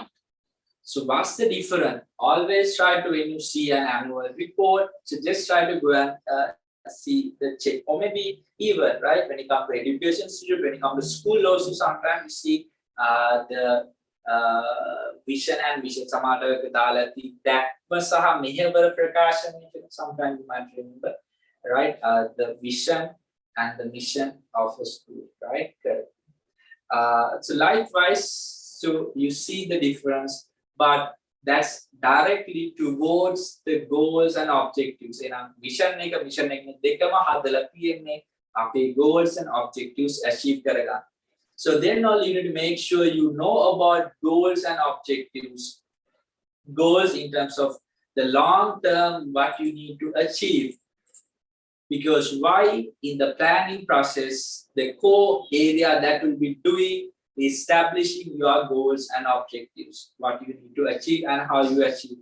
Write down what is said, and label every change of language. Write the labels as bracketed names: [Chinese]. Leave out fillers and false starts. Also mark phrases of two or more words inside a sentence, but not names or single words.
[English] So what's the difference? Always try to, when you see an annual report, so just try to go and see the check, or maybe even, right, when it comes to education institute, when it comes to school also, sometimes you see the vision and mission [Sinhala] සමහරවිට දාලා දැක්ම සහ මෙහෙවර ප්‍රකාශනය කියලා [English] sometimes you might remember, right, the vision and the mission of a school, right? Correct. So likewise, so you see the difference, but that's directly towards the goals and objectives. [Sinhala] Vision එක දෙකම හදලා තියෙන්නේ අපේ [English] goals and objectives achieve [Sinhala] කරගන්න. [English] So then all you need to make sure you know about goals and objectives. Goals in terms of the long term, what you need to achieve. Because why in the planning process, the core area that will be doing is establishing your goals and objectives, what you need to achieve and how you achieve.